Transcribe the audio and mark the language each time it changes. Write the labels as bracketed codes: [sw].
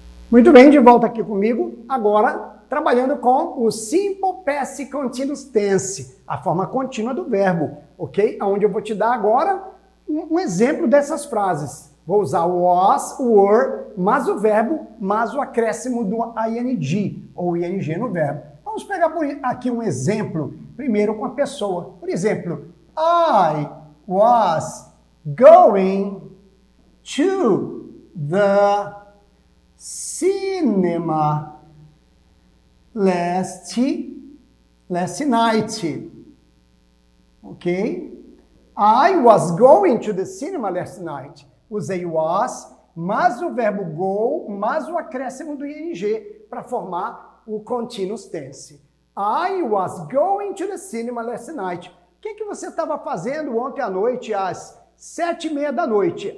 [pt] Muito bem, de volta aqui comigo, agora trabalhando com o Simple Past Continuous Tense, a forma contínua do verbo, ok? Onde eu vou te dar agora um exemplo dessas frases. Vou usar o was, o were, mais o verbo, mais o acréscimo do ing, ou ing no verbo. Vamos pegar aqui um exemplo, primeiro com a pessoa. Por exemplo, [en] I was going to the cinema last night. Ok? I was going to the cinema last night. [pt] Usei was, mais o verbo go, mais o acréscimo do ing, para formar o continuous tense. [en] I was going to the cinema last night. [pt] O que você estava fazendo ontem à noite, às 7h30 da noite?